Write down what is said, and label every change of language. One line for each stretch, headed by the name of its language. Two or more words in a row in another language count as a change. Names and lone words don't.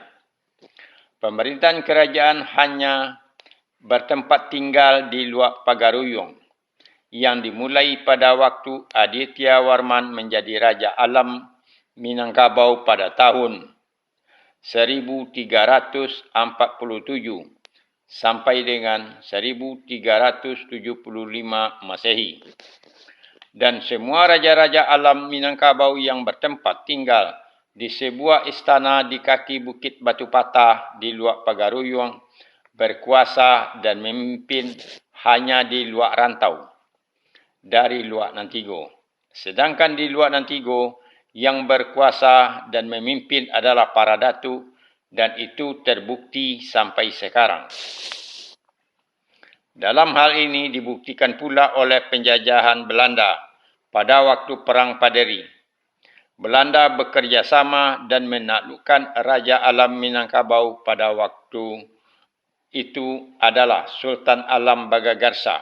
Indonesian: Pemerintahan kerajaan hanya bertempat tinggal di luak Pagaruyung yang dimulai pada waktu Aditya Warman menjadi Raja Alam Minangkabau pada tahun 1347 sampai dengan 1375 Masehi. Dan semua raja-raja alam Minangkabau yang bertempat tinggal di sebuah istana di kaki Bukit Batu Patah di luak Pagaruyung berkuasa dan memimpin hanya di luak rantau dari luak Nantigo. Sedangkan di luak Nantigo yang berkuasa dan memimpin adalah para datuk dan itu terbukti sampai sekarang. Dalam hal ini dibuktikan pula oleh penjajahan Belanda pada waktu Perang Paderi. Belanda bekerjasama dan menaklukkan Raja Alam Minangkabau pada waktu itu adalah Sultan Alam Bagagarsa.